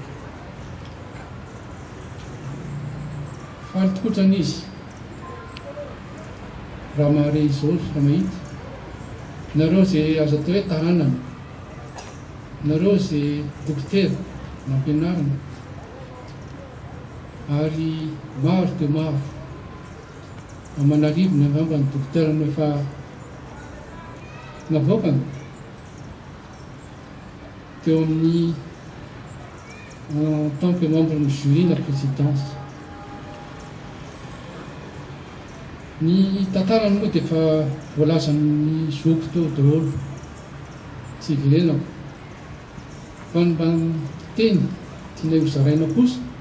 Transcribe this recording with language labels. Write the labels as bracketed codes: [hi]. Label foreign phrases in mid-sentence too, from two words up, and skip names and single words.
[mg] Faly tokoa zany izy raha mahare izao raha mahita nareo izay azo atao hoe tahanana, nareo izay dokotera nampianarana, ary maro dia maro aman'arivo ny angamba ny dokotera no efa navoakana teo amin'ny [fr] en tant que membre [mg] ny jury na présidence. Ny tantarany moa dia efa voalazan'ny zoko teo daholo tsy iverenako fa ny mba ny teny tianay ho zaraina kosa